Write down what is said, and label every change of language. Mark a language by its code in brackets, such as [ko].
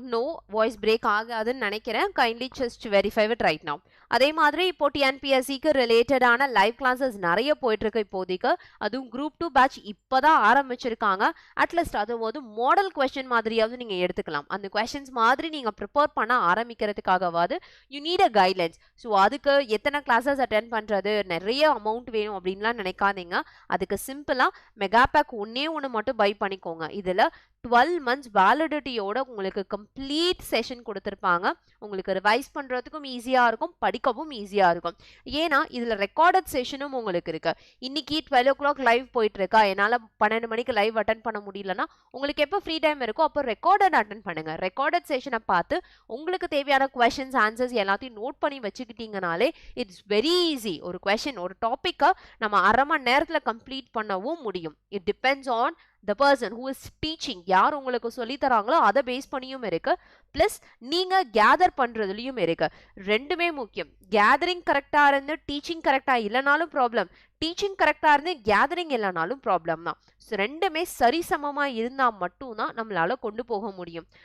[ta] No, voice break ஆகாதுன்னு நினைக்கிறேன். [en] Kindly just verify it right now. [ta] அதே மாதிரி இப்போ டிஎன்பிஎஸ்சிக்கு ரிலேட்டடான லைவ் கிளாஸஸ் நிறைய போயிட்டு இருக்கு இப்போதைக்கு. அதுவும் குரூப் 2 பேட்ச் இப்போதான் ஆரம்பிச்சிருக்காங்க. அட்லீஸ்ட் அது வந்து மாடல் கொஸ்டின் மாதிரியாவது நீங்கள் எடுத்துக்கலாம். அந்த கொஸ்டின்ஸ் மாதிரி நீங்கள் ப்ரிப்பேர் பண்ண ஆரம்பிக்கிறதுக்காகவாது [en] You need a guidelines. [ta] So அதுக்கு எத்தனை கிளாஸஸ் அட்டென்ட் பண்ணுறது, நிறைய அமௌண்ட் வேணும் அப்படின்லாம் நினைக்காதீங்க. அதுக்கு சிம்பிளாக மெகா பேக் ஒன்று மட்டும் பை பண்ணிக்கோங்க. இதில் 12 months வேலிடிட்டியோட உங்களுக்கு கம்ப்ளீட் செஷன் கொடுத்துருப்பாங்க. உங்களுக்கு ரிவைஸ் பண்ணுறதுக்கும் ஈஸியாக இருக்கும், படிக்கவும் ஈஸியாக இருக்கும். ஏன்னா இதில் ரெக்கார்டட் செஷனும் உங்களுக்கு இருக்கு. இன்னைக்கு 12 o'clock லைவ் போயிட்டு இருக்கா, என்னால் 12 மணிக்கு லைவ் அட்டன் பண்ண முடியலன்னா உங்களுக்கு எப்போ ஃப்ரீ டைம் இருக்கோ அப்போ ரெக்கார்டட் அட்டன் பண்ணுங்க. ரெக்கார்டட் செஷனை பார்த்து உங்களுக்கு தேவையான கொஷின்ஸ் ஆன்சர்ஸ் எல்லாத்தையும் நோட் பண்ணி வச்சுக்கிட்டீங்கனாலே இட்ஸ் வெரி ஈஸி. ஒரு கொஷின் ஒரு டாப்பிக்கை நம்ம அரை மணி நேரத்தில் கம்ப்ளீட் பண்ணவும் முடியும். [en] It depends on the person who is teaching. [ta] யார் உங்களுக்கு சொல்லி தராங்களோ அதை பேஸ் பண்ணியும் இருக்கு, பிளஸ் நீங்க கேதர் பண்றதுலயும் இருக்கு. ரெண்டுமே முக்கியம். கேதரிங் கரெக்டா இருந்து டீச்சிங் கரெக்டா இல்லைனாலும் ப்ராப்ளம், டீச்சிங் கரெக்டா இருந்து கேதரிங் இல்லைனாலும் ப்ராப்ளம் தான். ரெண்டுமே சரிசமமா இருந்தா மட்டும்தான் நம்மளால கொண்டு போக முடியும்.